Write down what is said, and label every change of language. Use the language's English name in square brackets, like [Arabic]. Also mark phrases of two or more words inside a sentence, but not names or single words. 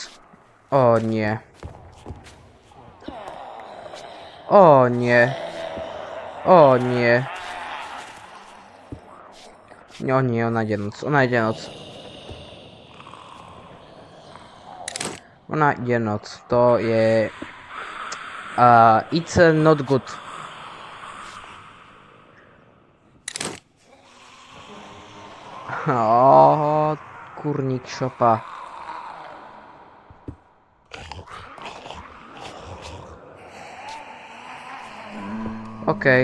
[Slovak] Nie. Nie. Nie. Nie, ona ide noc. Ona ide noc. Ona ide noc. To je... [English] it's not good. [Slovak] Kurník šopa. OK.